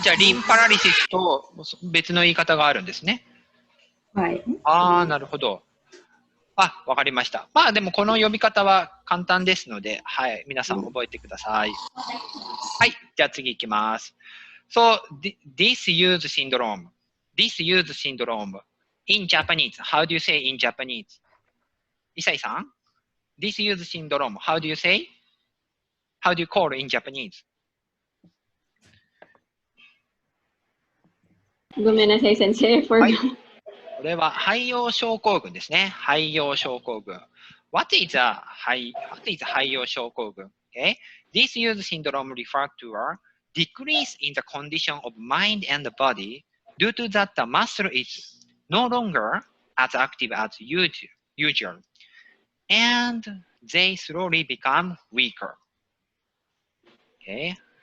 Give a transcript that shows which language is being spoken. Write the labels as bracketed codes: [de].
[ja] じゃあ、リンパラリシスと別の言い方があるんですね。はい。なるほど。わかりました。まあでもこの呼び方は簡単ですので、はい、皆さん覚えてください。はい、じゃあ次いきます。 [en] So, disuse syndrome. Disuse syndrome. In Japanese, how do you say in Japanese? イサイさん Disuse syndrome, how do you say? How do you call in Japanese? [ja] ごめんなさい、先生。はい。これは肺葉症候群ですね。肺葉症候群。 [en] What is肺葉症候群? Okay. Disuse syndrome refers to a decrease in the condition of mind and body due to that the muscle is no longer as active as usual, and they slowly become weaker. Okay.